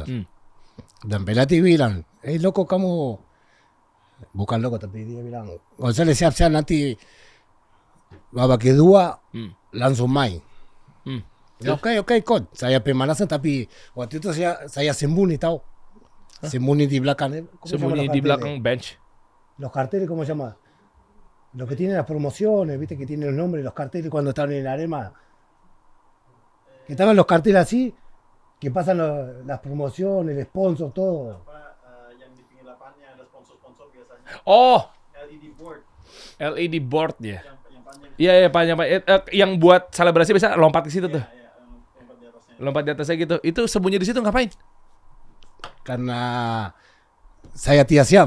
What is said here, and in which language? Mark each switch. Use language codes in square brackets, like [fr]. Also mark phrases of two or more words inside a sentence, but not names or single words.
[id] Dan pelatih bilang, loko kamu, bukan loko tapi dia bilang, Gonzales siap-siap nanti babak kedua langsung main. Ya, oke, coach. Saya pemanasan tapi waktu itu saya sembunyi tahu. Sembunyi di belakang. Sembunyi di belakang bench. [es] Los carteles, ¿cómo se llama? Los que tienen las promociones, viste que tienen los nombres, los carteles cuando están en el arema. Que estaban los carteles así, que pasan las promociones, el sponsor, todo. [id] Yang di pinggir lapannya ada sponsor biasanya. Oh, [en] LED board [id] ya. Iya panjang. Yang buat selebrasi biasa lompat ke situ tuh. Lompat di atasnya gitu. Itu sembunyi di situ ngapain? Karena saya tidak siap.